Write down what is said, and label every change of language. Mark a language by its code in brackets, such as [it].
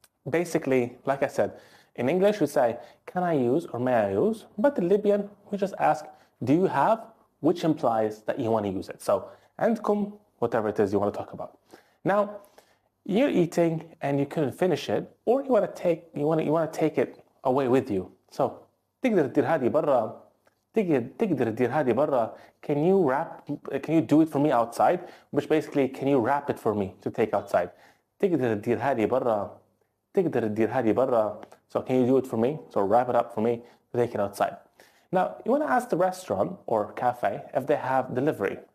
[en] Basically, like I said, in English we say, can I use or may I use? But in Libyan, we just ask, do you have? Which implies that you want to use it. So [ar] عندكم, [en] whatever it is you want to talk about. Now, you're eating and you couldn't finish it, or you want to take it away with you. [ar] So تقدر تدير هذه برا. تقدر تدير هذه برا. [en] Can you do it for me outside? Which basically, can you wrap it for me to take outside? [ar] تقدر تدير هذه برا. تقدر تدير هذه برا. [en] So can you do it for me? So wrap it up for me to take it outside. Now, you want to ask the restaurant or cafe if they have delivery.